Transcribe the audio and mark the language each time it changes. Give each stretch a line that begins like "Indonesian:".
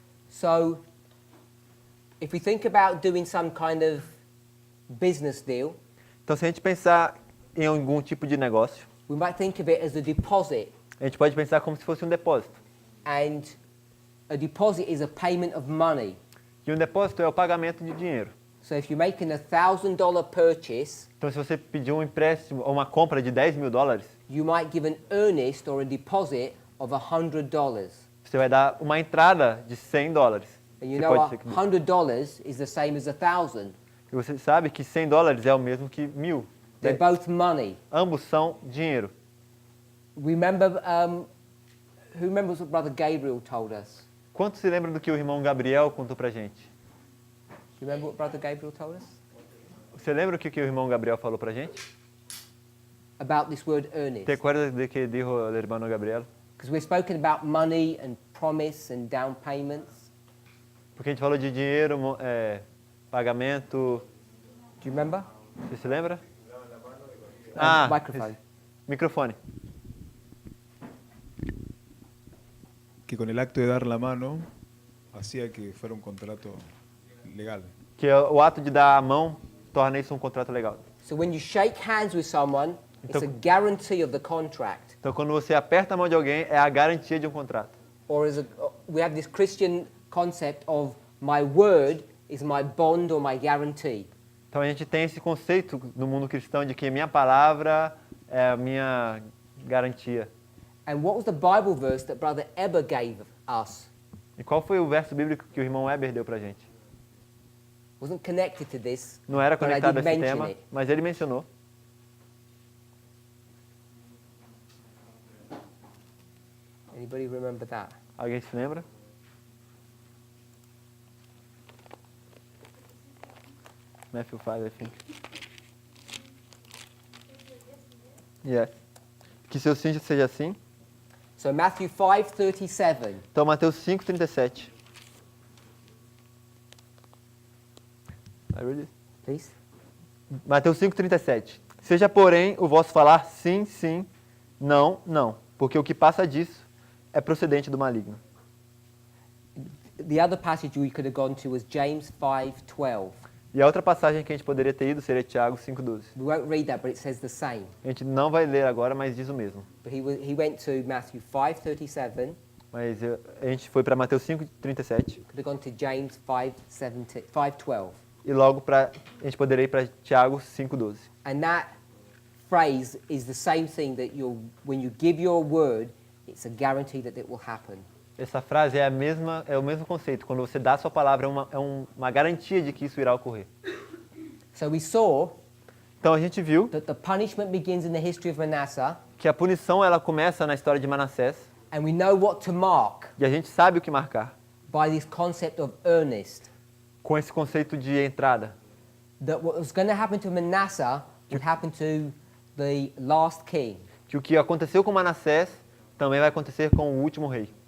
English: So if we think about doing some kind of business deal,
Portuguese: Então, se a gente pensar em algum tipo de negócio,
English: we might think of it as a deposit.
Portuguese: a gente pode pensar como se fosse um depósito.
English: And a deposit is a payment of money.
Portuguese: E um depósito é o pagamento de dinheiro.
English: So if you're making a $1,000 purchase,
Portuguese: Então, se você pedir um empréstimo ou uma compra de $10.000,
English: you might give an earnest or a deposit of $100.
Portuguese: você vai dar uma entrada de $100.
English: And you
Portuguese: Você
English: know,
Portuguese: pode ser que-
English: $100 is the same as 1,000.
Portuguese: E você sabe que $100 é o mesmo que 1.000.
English: They're both money.
Portuguese: Ambos são dinheiro.
English: Remember, who remembers what Brother Gabriel told us?
Portuguese: Quantos se lembram do que o irmão Gabriel contou pra gente?
English: Do you remember what Brother Gabriel told us?
Portuguese: Você lembra o que o irmão Gabriel falou pra gente?
English: About this word earnest.
Spanish: ¿Te acuerdas de que dijo el hermano Gabriel?
English: Because we're spoken about money and promise and down payments.
Portuguese: Porque a gente falou de dinheiro, pagamento.
English: Do you remember?
Portuguese: Você se lembra?
English: Microphone.
Portuguese: Microfone.
Spanish: Que con el acto de dar la mano hacía que fuera un contrato legal.
Portuguese: Que o ato de dar a mão torna isso um contrato legal.
English: So when you shake hands with someone, it's a guarantee of the contract.
Portuguese: Então, quando você aperta a mão de alguém, é a garantia de um contrato.
English: Or we have this Christian concept of my word is my bond or my guarantee.
Portuguese: Então, a gente tem esse conceito no mundo cristão de que minha palavra é a minha garantia.
English: And what was the Bible verse that Brother Eber gave us?
Portuguese: E qual foi o verso bíblico que o irmão Weber deu pra gente?
English: Wasn't connected to this,
Portuguese: Não era
English: but I
Portuguese: conectado a
English: did
Portuguese: esse
English: mention
Portuguese: tema,
English: it.
Portuguese: mas ele mencionou.
English: Anybody remember that?
Portuguese: Alguém se lembra?
English: Matthew 5, I think.
Portuguese: Yes. Que seu sim seja assim.
English: So Matthew 5:37.
Portuguese: Então, Mateus 5:37. Please. Mateus 5:37. Seja, porém, o vosso falar sim, sim, não, não, porque o que passa disso é procedente do maligno.
English: The other passage we could have gone to was James 5:12.
Portuguese: E a outra passagem que a gente poderia ter ido seria Tiago 5,12.
English: We won't read that, but it says the same.
Portuguese: A gente não vai ler agora, mas diz o mesmo.
English: But he went to Matthew 5:37.
Portuguese: Mas a gente foi para Mateus 5,37
English: Could have gone to James 5:12.
Portuguese: e logo a gente poderia ir para Tiago 5,12.
English: And that phrase is the same thing that when you give your word, it's a guarantee that it will happen.
Portuguese: Essa frase é o mesmo conceito. Quando você dá a sua palavra, é uma garantia de que isso irá ocorrer.
English: So we saw
Portuguese: Então a gente viu
English: that the punishment begins in the history of Manasseh,
Portuguese: que a punição ela começa na história de Manassés
English: and we know what to mark
Portuguese: e a gente sabe o que marcar
English: by this concept of earnest.
Portuguese: com esse conceito de entrada.
English: That what was going to happen to Manasseh would happen to the last king.
Portuguese: Que o que aconteceu com Manassés também vai acontecer com o último rei.